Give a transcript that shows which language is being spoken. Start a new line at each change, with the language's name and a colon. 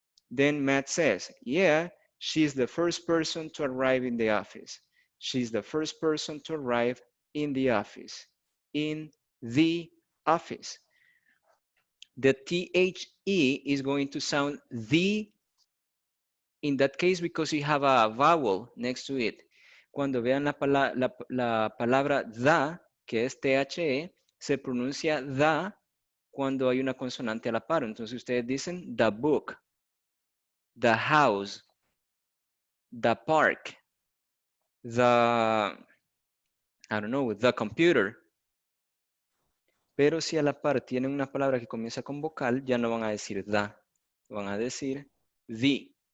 English: Then Matt says, yeah, she's the first person to arrive in the office. She's the first person to arrive in the office. In the office. The THE is going to sound the in that case because you have a vowel next to it.
Spanish: Cuando vean la palabra the, que es THE, se pronuncia the cuando hay una consonante a la par. Entonces ustedes dicen
English: the book, the house, the park, the, I don't know, the computer.
Spanish: Pero si a la par tienen una palabra que comienza con vocal, ya no van a decir the, van a decir the.